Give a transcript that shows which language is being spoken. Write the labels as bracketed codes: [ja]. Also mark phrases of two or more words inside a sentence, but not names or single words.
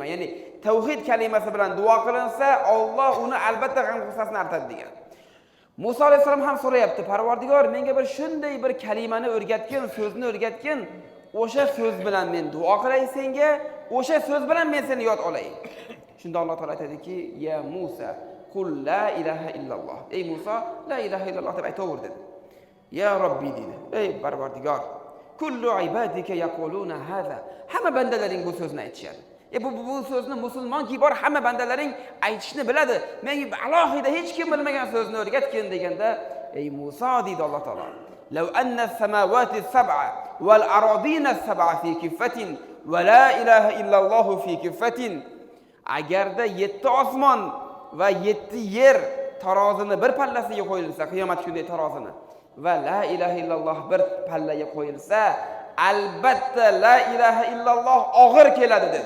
[uz] Ya'ni tavhid kalimasi bilan duo qilinsa, Alloh uni albatta g'am-g'ussasini aratadi degan. Musa alayhisalom ham so'rayapti, Parvardigor, menga bir shunday bir kalimani o'rgatgin, so'zni o'rgatgin, o'sha so'z bilan men duo qilay senga, o'sha so'z bilan men seni yod olay. Shunda Alloh taolo aytadiki, [ar] يا موسى قل لا إله إلا الله. [uz] Ey Musa, [ar] لا إله إلا الله [uz] deb aytaver dedi. [ar] يا ربي [uz] dedi. Ey Parvardigor, [ar] كل عبادك يقولون هذا. [uz] Hamma bandalaring bu so'zni aytishadi. Bu so'zni musulmonki bor hamma bandalaring aytishni biladi. Menga alohida hech kim bilmagan so'zni o'rgatgin deganda, ey Musa dedi Alloh taolo. [ar] لو أن السماوات السبع والأرضين السبع في كفة ولا إله إلا الله في كفة. [uz] Agarda 7 osmon va 7 yer tarozini bir pallasiga qo'yilsa, qiyomat kunida tarozini [ar] ولا إله إلا الله [uz] bir pallaga qo'yilsa, albatta [ar] لا إله إلا الله [uz] og'ir keladi dedi.